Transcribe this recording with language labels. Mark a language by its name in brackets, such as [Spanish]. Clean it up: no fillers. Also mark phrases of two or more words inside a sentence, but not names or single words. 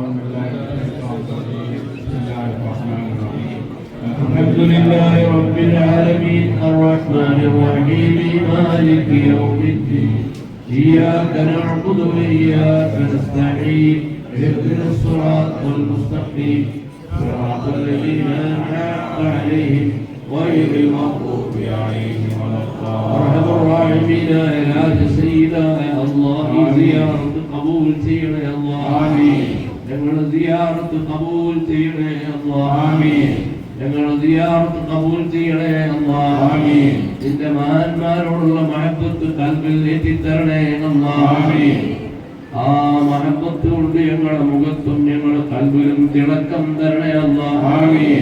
[Arabic] الحمد لله رب العالمين الرحمن الرحيم مالك يوم الدين إياك نعبد وإياك نستعين اهدنا الصراط المستقيم صراط الذين أنعمت عليهم غير المغضوب عليهم ولا الضالين. أرحم الراحمين يا سيدنا يا الله زيارة قبول سيدنا يا الله آمين. [Malayalam] ഞങ്ങളുടെ സിയാറത്ത് കബൂൽ ചെയ്യണേ അല്ലാഹ് ആമീൻ. ഞങ്ങളുടെ സിയാറത്ത് കബൂൽ ചെയ്യണേ അല്ലാഹ് ആമീൻ. നിന്റെ മഹാന്മാരോടുള്ള മഹബത്ത് ഖൽബിൽ ഏറ്റിത്തരണേ അല്ലാഹ് ആമീൻ. ആ മഹബത്ത് കൊണ്ട് ഞങ്ങളുടെ മുഖത്തും ഞങ്ങളുടെ ഖൽബിലും തിളക്കം തരണേ അല്ലാഹ് ആമീൻ.